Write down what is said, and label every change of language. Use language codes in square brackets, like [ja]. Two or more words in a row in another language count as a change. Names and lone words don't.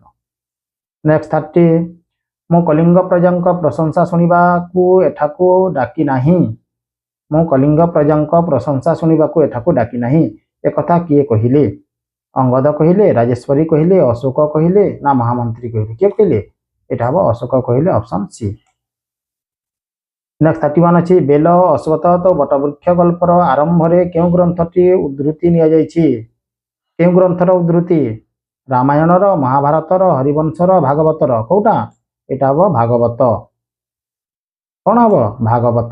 [or] ନେକ୍ସଟ 30 ମୁଁ କଳିଙ୍ଗ ପ୍ରଜାଙ୍କ ପ୍ରଶଂସା ଶୁଣିବାକୁ ଏଠାକୁ ଡାକି ନାହିଁ। ମୁଁ କଳିଙ୍ଗ ପ୍ରଜାଙ୍କ ପ୍ରଶଂସା ଶୁଣିବାକୁ ଏଠାକୁ ଡାକି ନାହିଁ। ଏକଥା କିଏ କହିଲେ? ଅଙ୍ଗଦ କହିଲେ, ରାଜେଶ୍ୱରୀ କହିଲେ, ଅଶୋକ କହିଲେ, ନା ମହାମନ୍ତ୍ରୀ କହିଲେ? କିଏ କହିଲେ? ଏଇଟା ହବ ଅଶୋକ କହିଲେ [en] option C. [or] ନେକ୍ସଟ 31 ଅଛି ବେଲ, ଅଶ୍ୱତ୍ଥ ଓ ବଟବୃକ୍ଷ ଗଳ୍ପର ଆରମ୍ଭରେ କେଉଁ ଗ୍ରନ୍ଥଟି ଉଦ୍ଧୃତି ନିଆଯାଇଛି? କେଉଁ ଗ୍ରନ୍ଥର ଉଦ୍ଧୃତି? ରାମାୟଣର, ମହାଭାରତର, ହରିବଂଶର, ଭାଗବତର? କୋଉଟା? ଏଇଟା ହବ ଭାଗବତ। କ'ଣ ହବ? ଭାଗବତ।